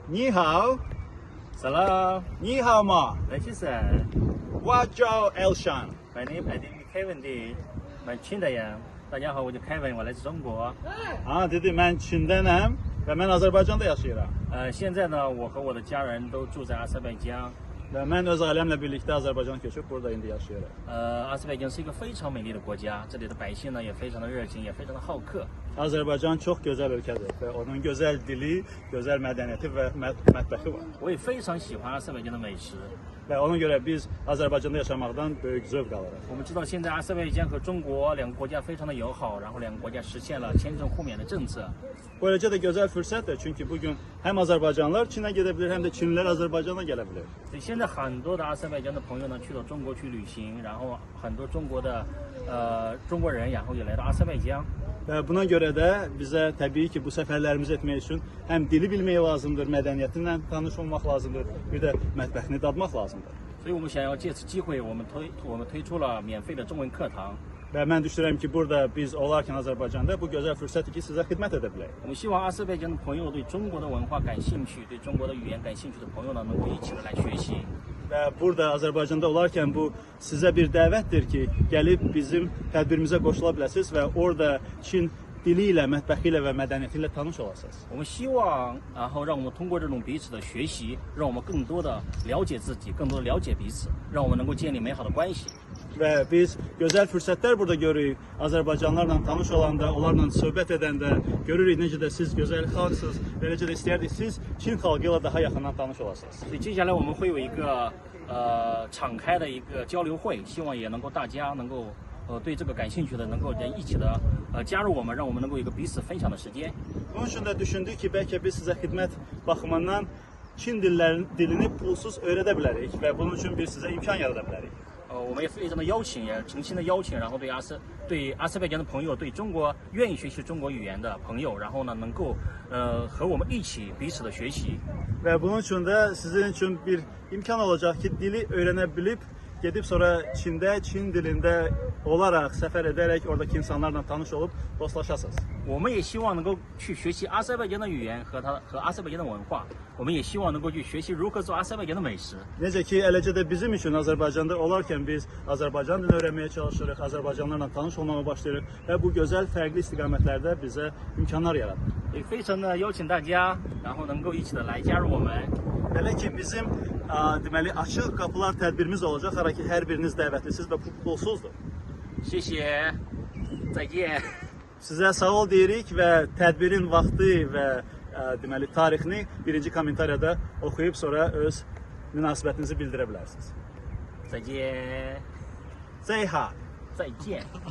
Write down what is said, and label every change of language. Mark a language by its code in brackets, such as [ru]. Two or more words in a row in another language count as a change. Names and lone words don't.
[zh] 你好 [az] Salam. [zh] 你好吗 [en] Thank you, sir. [zh] 我叫 Elshan [en] My name is Kevin D. My Chindayam. [zh] 大家好，我叫 Kevin，我来自中国。 [az] dedi mən Çindənəm və mən Azərbaycanda yaşayıram. [zh] 现在呢，我和我的家人都住在阿塞拜疆。 [az] Və mən öz ailəmlə birlikdə Azərbaycana köçüb burada indi yaşayıram. [zh] 阿塞拜疆是一个非常美丽的国家，这里的百姓呢也非常的热情，也非常的好客。 [az] Azərbaycan çox gözəl ölkədir və onun gözəl dili, gözəl mədəniyyəti və mətbəxi var. [zh] 我也非常喜欢阿塞拜疆的美食。 [az] Və ona görə biz Azərbaycanda yaşamaqdan böyük zövq alırıq. [zh] 我们知道现在阿塞拜疆和中国两个国家非常的友好，然后两个国家实现了签证互免的政策。 [az] Bu eləcə də gözəl fürsətdir, çünki bu gün həm Azərbaycanlılar Çinə gedə bilər, həm də Çinlilər Azərbaycana gələ bilər. [zh] 所以现在很多的阿塞拜疆的朋友呢去到中国去旅行，然后很多中国的中国人，然后也来到阿塞拜疆。 [az] Və buna görə də bizə təbii ki, bu səfərlərimizi etmək üçün həm dili bilmək lazımdır, mədəniyyətinlə tanış olmaq lazımdır, bir də mətbəxini dadmaq lazımdır. [zh] 所以我们想要借此机会，我们推出了免费的中文课堂。 [az] Və mən düşünürəm ki, burada biz olarkən Azərbaycanda bu gözəl fürsətdir ki, sizə xidmət edə bilək. [zh] 我们希望阿塞拜疆的朋友对中国的文化感兴趣，对中国的语言感兴趣的朋友呢，能够一起的来学习。 [az] Və burada Azərbaycanda olarkən bu sizə bir dəvətdir ki, gəlib bizim tədbirimizə qoşula biləsiniz və orada Çin dili ilə, mətbəxi ilə və mədəniyyəti ilə tanış olasınız. [zh] 我们希望，然后让我们通过这种彼此的学习，让我们更多的了解自己，更多的了解彼此，让我们能够建立美好的关系。 [az] Və biz gözəl fürsətlər burada görürük. Azərbaycanlılarla tanış olanda, onlarla söhbət edəndə görürük necə də siz gözəl xalqsınız. Beləcə də istəyərdik siz Çin xalqı ilə daha yaxından tanış olasınız. [zh] 所以接下来我们会有一个敞开的一个交流会，希望也能够大家能够对这个感兴趣的能够一起的加入我们，让我们能够有一个彼此分享的时间。 [az] Bunun üçün də düşündük ki, bəlkə biz sizə xidmət baxımından Çin dilini pulsuz öyrədə bilərik və bunun üçün biz sizə imkan yarada bilərik. [zh] 我们也非常的邀请，也诚心的邀请，然后对阿塞拜疆的朋友，对中国愿意学习中国语言的朋友，然后呢能够和我们一起彼此的学习。 [az] Və bunun üçün də sizin üçün bir imkan olacaq ki, dili öyrənə bilib gedib sonra Çində, Çin dilində olaraq, səfər edərək oradakı insanlarla tanış olub dostlaşasınız. [zh] 我们也希望能够去学习阿塞拜疆的语言和阿塞拜疆的文化，我们也希望能够去学习如何做阿塞拜疆的美食。 [az] Necə ki, eləcə də bizim üçün Azərbaycanda olarkən biz Azərbaycan dilini öyrənməyə çalışırıq, Azərbaycanlılarla tanış olmağa başlayırıq və bu gözəl fərqli istiqamətlərdə bizə imkanlar yaradır. [zh] 也非常的邀请大家，然后能够一起的来加入我们。 [az] Belə ki, bizim deməli açıq qapılar tədbirimiz olacaq, hara ki hər biriniz dəvətlisiniz və pulsuzdur. [zh] 谢谢，再见。 [az] Sizə sağ ol deyirik və tədbirin vaxtı və deməli tarixini birinci kommentariyada oxuyub sonra öz münasibətinizi bildirə bilərsiniz. [zh] 再见，再好。再见。